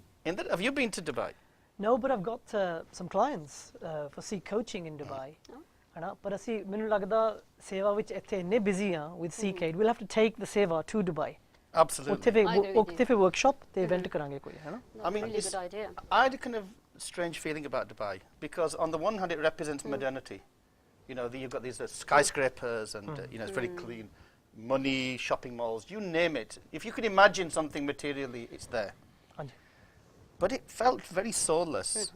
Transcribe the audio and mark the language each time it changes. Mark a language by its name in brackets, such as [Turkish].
[English] Inder, have you been to Dubai? No, but I've got some clients for Sikh coaching in Dubai. [Punjabi] ਹਨਾ, ਪਰ ਅਸੀਂ ਮੈਨੂੰ ਲੱਗਦਾ ਸੇਵਾ ਵਿੱਚ ਇੱਥੇ ਇੰਨੇ ਬਿਜ਼ੀ ਆ [English] with Sikh Aid, we'll have to take the seva to Dubai. Absolutely. [Punjabi] ਉੱਥੇ ਫਿਰ workshop ਤੇ event ਕਰਾਂਗੇ ਕੋਈ, ਹੈ ਨਾ? [English] I mean, really good idea. I had a kind of strange feeling about Dubai because on the one hand it represents modernity. You've got these skyscrapers and it's very clean. Money, shopping malls, you name it. If you can imagine something materially, it's there. But it felt very soulless.